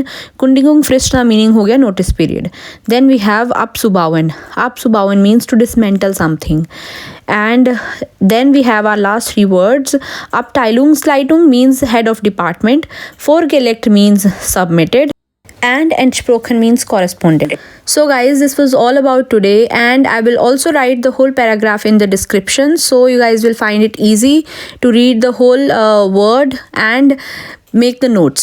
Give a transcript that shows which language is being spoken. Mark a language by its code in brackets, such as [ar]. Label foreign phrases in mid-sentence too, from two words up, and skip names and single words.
[de] Kündigung Frist [en] ਦਾ meaning [pa] ਹੋ ਗਿਆ [en] notice period. Then we have abzubauen. Abzubauen means to dismantle something. And then we have our last three words. Abteilungsleitung means head of department. Vorgelegt means submitted. And entsprochen means corresponded. So guys, this was all about today, and I will also write the whole paragraph in the description, so you guys will find it easy to read the whole word and make the notes.